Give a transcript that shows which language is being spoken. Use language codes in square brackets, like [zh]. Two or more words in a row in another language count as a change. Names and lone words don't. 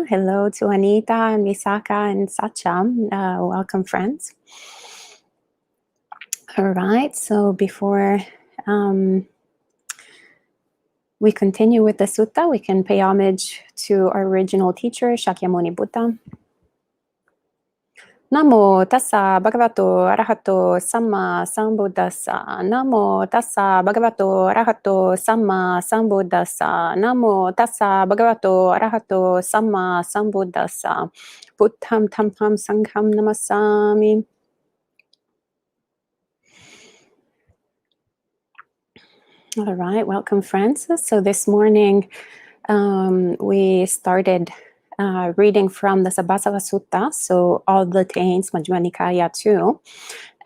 [en] Hello to Anita and Visaka and Sacham. Welcome, friends. All right, so before we continue with the sutta, we can pay homage to our original teacher, Shakyamuni Buddha. [pi] Namo tassa bhagavato arahato samma sambuddhassa. Namo tassa bhagavato arahato samma sambuddhassa. Namo tassa bhagavato arahato samma sambuddhassa. Buddham tamham sangham namasami. [en] All right, welcome, friends. So this morning we started reading from the Sabbasava Sutta, so all the Taints, Majjhima Nikaya 2.